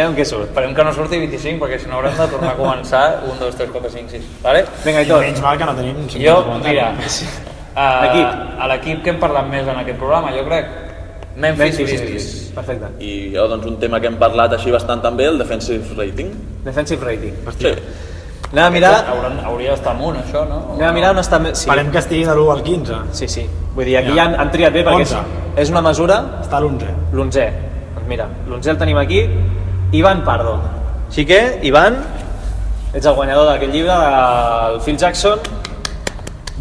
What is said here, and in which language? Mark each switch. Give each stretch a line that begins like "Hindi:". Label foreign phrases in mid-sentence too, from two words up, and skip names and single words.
Catalan: Aviam què surt. Esperem que no surti 25, perquè si no haurem de tornar a començar 1, 2, 3, 4, 5, 6. Vale? Vinga, i tot. Menys mal que no tenim... Jo, mira, a l'equip que hem parlat més en aquest programa, jo crec, Memphis Grizzlies. Perfecte. I jo, doncs, un tema que hem parlat així bastant també, el
English: defensive rating. Defensive rating.
Catalan: Sí. Anem a mirar... Hauria d'estar amunt, això, no? Anem a mirar on està... Sí. Esperem que estigui de l'1 al 15. Sí. Vull dir, aquí ja han triat bé perquè és una mesura... Està a l'11. L'11. Doncs mira, l'11 el tenim aquí. Ivan Pardo. Així que, Ivan, ets el guanyador d'aquest llibre del Phil Jackson.